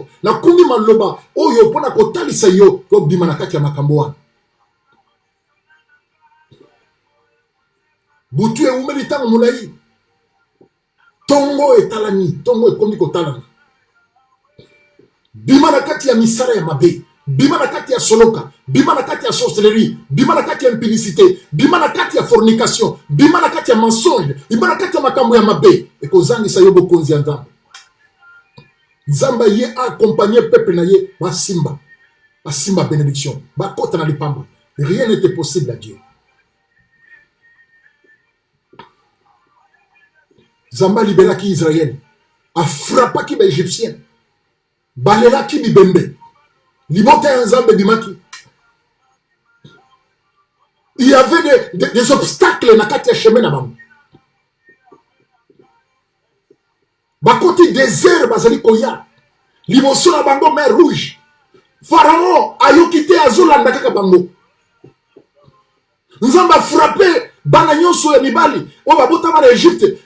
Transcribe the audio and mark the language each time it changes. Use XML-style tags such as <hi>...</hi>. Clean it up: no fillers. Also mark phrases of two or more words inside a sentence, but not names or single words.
<ln>Na kumi maloba oyo pona kotalisa yo ko bima na kati ya makambo wana. Butu e umeli tango moulayi. Tongo etalani, tongo ekomi kotalana. Bima na kati ya misara ya mabe, bima na kati ya soloka, bima na kati ya sorcellerie, bima na kati ya impudicité, bima na kati ya fornication, bima na kati ya mensonge, bima na kati ya makambo ya mabe. Ekozangisa yo bokonzi ya nzambe. Nzamba ye accompagner peuple na ye basimba. Basimba bénédiction, bakota na lipamba.</ln> <fr>Rien n'était possible à Dieu.</fr> <ln>Zamba libéraki Israël, a frappaki ba Égyptien, balelaki bibembe, libota Nzambe bimaki.</ln> <fr>Il y avait des obstacles</fr> <ln>na kati ya chemin na bango. Bakoti désert bazali koya, liboso na bango</ln> <fr>mer rouge.</fr> <ln>Pharaon ayoki te azolanda kaka bango. Nzambe a frappé bana nyonso ya mibali o babota ba Égypte.</ln>